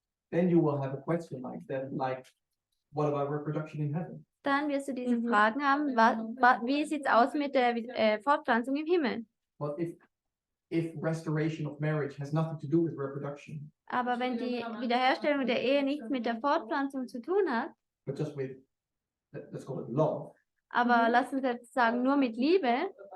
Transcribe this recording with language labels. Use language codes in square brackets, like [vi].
[en] then you will have a question like that, like, what about reproduction in heaven? [de] dann wirst du diese Mhm. Fragen haben, wie sieht es aus mit der Fortpflanzung im Himmel? [en] But if restoration of marriage has nothing to do with reproduction, [de] Aber wenn die Wiederherstellung der Ehe nichts mit der Fortpflanzung zu tun hat, [en] but just with, let's call it love, [de] aber lass uns jetzt sagen, nur mit Liebe,